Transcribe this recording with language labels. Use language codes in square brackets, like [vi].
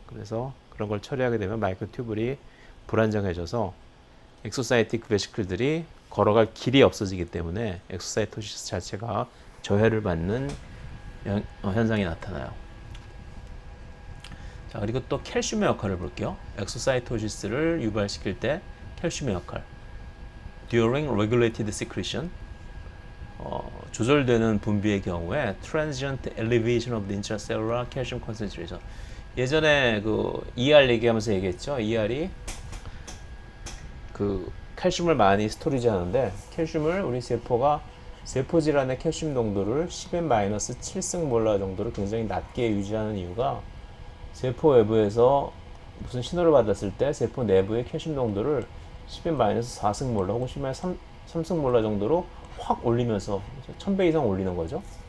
[ko] 그래서 그런 걸 처리하게 되면 마이크로튜블이 불안정해져서 엑소사이틱 베시클들이 걸어갈 길이 없어지기 때문에 엑소사이토시스 자체가 저해를 받는 현상이 나타나요. 자, 그리고 또 칼슘의 역할을 볼게요. 엑소사이토시스를 유발시킬 때 칼슘의 역할. [en] During regulated secretion, [ko] 조절되는 분비의 경우에 [en] transient elevation of the intracellular calcium concentration. [ko] 예전에 그 ER 얘기하면서 얘기했죠. ER이 그 칼슘을 많이 스토리지 하는데, 칼슘을 우리 세포가 세포 질환의 칼슘 농도를 10n-7승몰라 정도로 굉장히 낮게 유지하는 이유가, 세포 외부에서 무슨 신호를 받았을 때 세포 내부의 칼슘 농도를 10n-4승몰라 혹은 10n-3승몰라 정도로 확 올리면서 1000배 이상 올리는 거죠.